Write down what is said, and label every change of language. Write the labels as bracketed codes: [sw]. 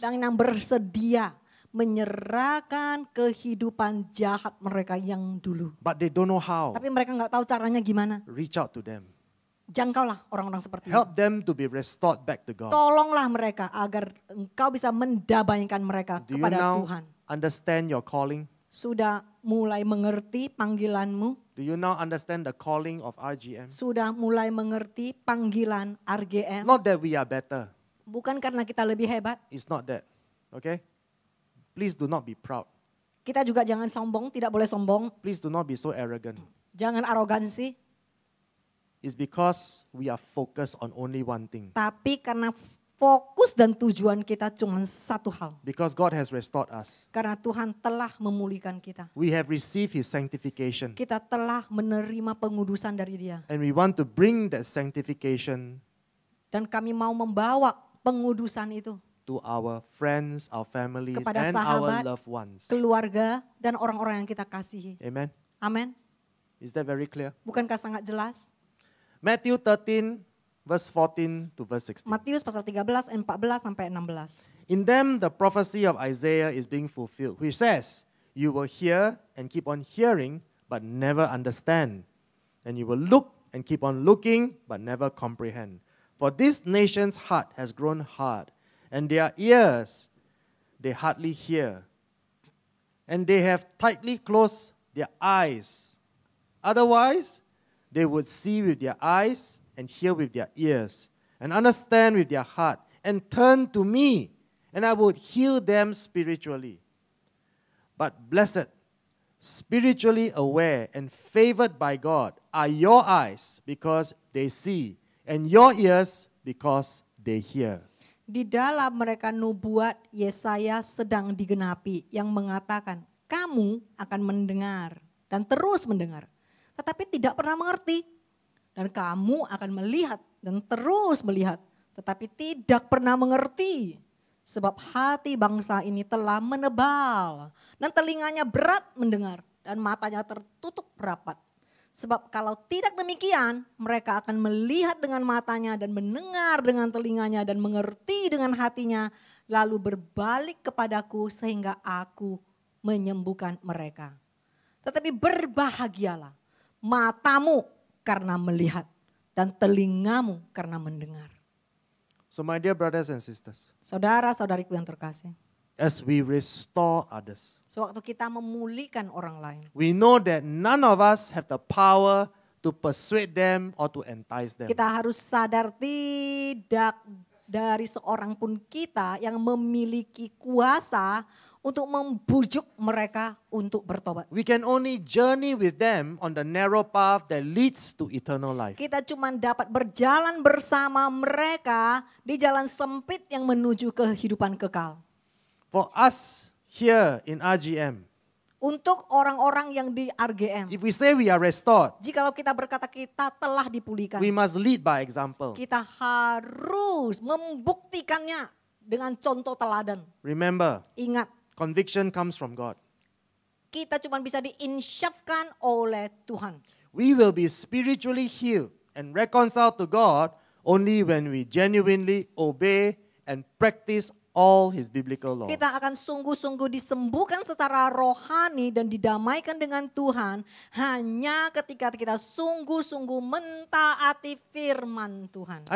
[id] Dan yang bersedia menyerahkan kehidupan jahat mereka yang dulu. [en] But they don't know how. [id] Tapi mereka nggak tahu caranya gimana. [en] Reach out to them. [id] Jangkaulah orang-orang seperti itu. [en] Help them to be restored back to God. [id] Tolonglah mereka agar engkau bisa mendamaikan mereka [en] Do you [id] kepada [en] now [id] Tuhan. [en] understand your calling? [id] Sudah mulai mengerti panggilanmu? [en] Do you now understand the calling of RGM? [id] Sudah mulai mengerti panggilan RGM? [en] Not that we are better. [id] Bukan karena kita lebih hebat. [en] It's not that. Okay? Please do not be proud. [id] Kita juga jangan sombong, tidak boleh sombong. [en] Please do not be so arrogant. [id] Jangan arogansi. [en] It's because we are focused on only one thing. [id] Tapi karena fokus dan tujuan kita cuma satu hal. [en] Because God has restored us. [id] Karena Tuhan telah memulihkan kita. [en] We have received His sanctification. [id] Kita telah menerima pengudusan dari Dia. [en] And we want to bring that sanctification [id] Dan kami mau membawa pengudusan itu [en] to our friends, our families, [id] kepada [en] and [id] sahabat, [en] our loved ones. [id] keluarga, dan orang-orang yang kita kasihi. [en] Amen? [id] Amin. [en] Is that very clear? [id] Bukankah sangat jelas? [en] Matthew 13, verse 14 to verse 16. [id] Matius pasal 13, 14 sampai 16. [en] In them the prophecy of Isaiah is being fulfilled, which says, you will hear and keep on hearing, but never understand. And you will look and keep on looking, but never comprehend. For this nation's heart has grown hard, and their ears they hardly hear. And they have tightly closed their eyes. Otherwise, they would see with their eyes and hear with their ears, and understand with their heart, and turn to me, and I would heal them spiritually. But blessed, spiritually aware, and favored by God are your eyes because they see, and your ears because they hear. [id] Di dalam mereka nubuat Yesaya sedang digenapi yang mengatakan, kamu akan mendengar dan terus mendengar, tetapi tidak pernah mengerti. Dan kamu akan melihat dan terus melihat, tetapi tidak pernah mengerti. Sebab hati bangsa ini telah menebal dan telinganya berat mendengar dan matanya tertutup rapat. Sebab kalau tidak demikian, mereka akan melihat dengan matanya dan mendengar dengan telinganya dan mengerti dengan hatinya, lalu berbalik kepadaku sehingga aku menyembuhkan mereka. Tetapi berbahagialah matamu karena melihat dan telingamu karena mendengar. [en] So my dear brothers and sisters, [id] Saudara-saudariku yang terkasih, [en] as we restore others. [id] Sewaktu kita memulihkan orang lain. [en] We know that none of us have the power to persuade them or to entice them. [id] Kita harus sadar tidak dari seorang pun kita yang memiliki kuasa untuk membujuk mereka untuk bertobat. [en] We can only journey with them on the narrow path that leads to eternal life. [id] Kita cuma dapat berjalan bersama mereka di jalan sempit yang menuju kehidupan kekal. [en] For us here in RGM, [id] Untuk orang-orang yang di RGM, [en] if we say we are restored, [id] jikalau kita berkata kita telah dipulihkan, [en] we must lead by example. [id] kita harus membuktikannya dengan contoh teladan. [en] Remember, [id] Ingat, [en] conviction comes from God. [id] kita cuma bisa diinsyafkan oleh Tuhan. [en] We will be spiritually healed and reconciled to God only when we genuinely obey and practice all His biblical laws. [id] Kita akan sungguh-sungguh disembuhkan secara rohani dan didamaikan dengan Tuhan hanya ketika kita sungguh-sungguh mentaati firman Tuhan.